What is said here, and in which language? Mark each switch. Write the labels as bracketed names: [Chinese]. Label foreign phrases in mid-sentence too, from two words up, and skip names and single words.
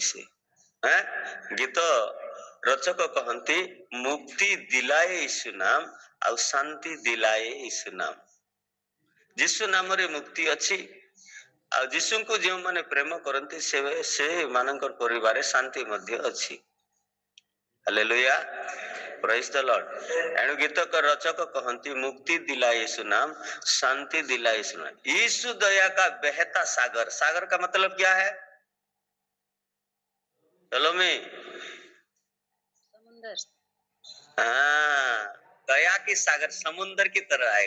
[Odia] ସେ ଗୀତ ରଚକ କହନ୍ତି [Hindi] मुक्ति दिलाए यीशु नाम ଆଉ शांति दिलाए यीशु नाम। [Odia] ଯୀଶୁ ନାମରେ ମୁକ୍ତି ଅଛି। ଆଉ ଯୀଶୁଙ୍କୁ ଯେଉଁମାନେ ପ୍ରେମ କରନ୍ତି ସେମାନଙ୍କର ପରିବାରରେ ଶାନ୍ତି ମଧ୍ୟ ଅଛି। [English] Hallelujah, praise the Lord. [Odia] ଏଣୁ ଗୀତକ ରଚକ କହନ୍ତି [Hindi] मुक्ति दिलाए यीशु नाम, शांति दिलाए यीशु नाम। यीशु दया का बहता सागर। सागर का मतलब क्या है? चलो में समुंदर। हाँ, दया की सागर समुंदर की तरह आएगा।